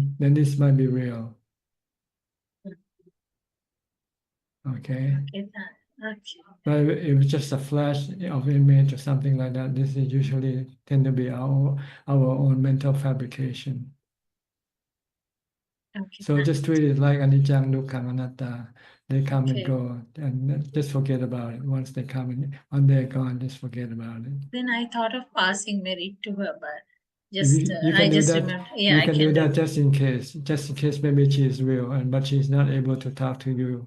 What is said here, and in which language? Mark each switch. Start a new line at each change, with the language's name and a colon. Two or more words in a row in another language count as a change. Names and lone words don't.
English: Then this might be real. Okay. Okay. But if it's just a flash of image or something like that, this is usually tend to be our own mental fabrication. Okay. So just treat it like
Pali: anicca, dukkha, anatta.
English: They come and go, and just forget about it. Once they come and when they're gone, just forget about it. Then I thought of passing merit to her, but I just remember. Yeah, you can do that just in case maybe she is real, but she's not able to talk to you.